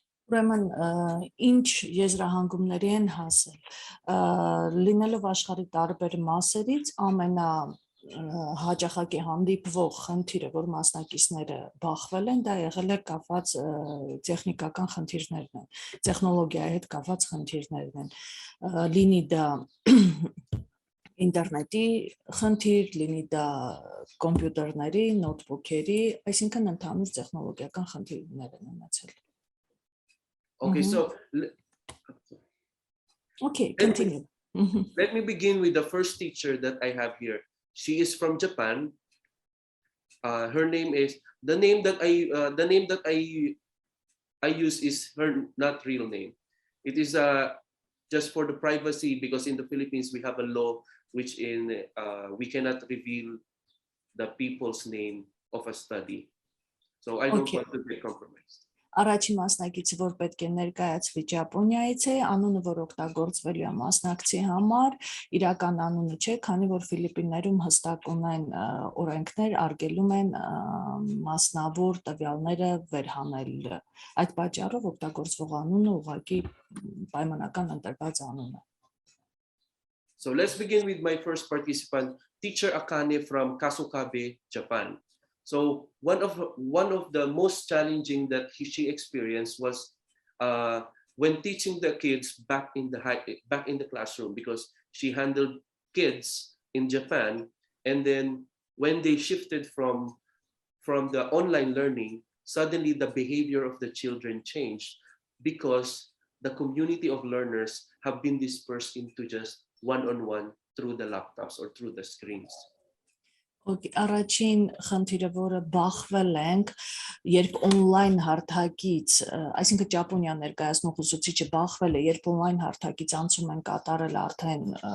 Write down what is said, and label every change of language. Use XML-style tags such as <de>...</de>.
<hy>Ուրեմն ինչ եզրահանգումների են հասել լինելով աշխարհի տարբեր մասերից ամենահաճախակի հանդիպվող խնդիրը, որ մասնակիցները բախվել են, դա եղել է կապված տեխնիկական խնդիրներն են, տեխնոլոգիայի հետ կապված խնդիրներն են, լինի դա ինտերնետի խնդիր, լինի դա կոմպյուտերների, նոթբուքերի, այսինքն ընդհանուր տեխնոլոգիական խնդիրներ են ունեցել։</hy> <en>Okay, so continue. Let me begin with the first teacher that I have here. She is from Japan. Her name is the name that I use is her not real name. It is just for the privacy, because in the Philippines we have a law which we cannot reveal the people's name of a study. So I don't want to be compromised.</en> <hy>Առաջին մասնակիցը, որ պետք է ներկայացվի Ճապոնիայից է, անունը, որ օգտագործվելու է մասնակցի համար, իրական անունը չէ, քանի որ Ֆիլիպիններում հստակ ունեն օրենքներ, արգելում են մասնավոր տվյալները վերհանել։ Այդ պատճառով օգտագործվող անունը ուղղակի պայմանական ընտրված անուն է։</hy> <en>So let's begin with my first participant, teacher Akane from Kasukabe, Japan. So one of the most challenging that she experienced was when teaching the kids back in the classroom, because she handled kids in Japan, and then when they shifted from the online learning, suddenly the behavior of the children changed because the community of learners have been dispersed into just one-on-one through the laptops or through the screens.</en> <hy>Առաջին խնդիրը, որը բախվել ենք, երբ on-line հարթակից, այսինքն Ճապոնիա ներկայացնող ուսուցիչը բախվել է, երբ on-line հարթակից անցում են կատարել արդեն</hy>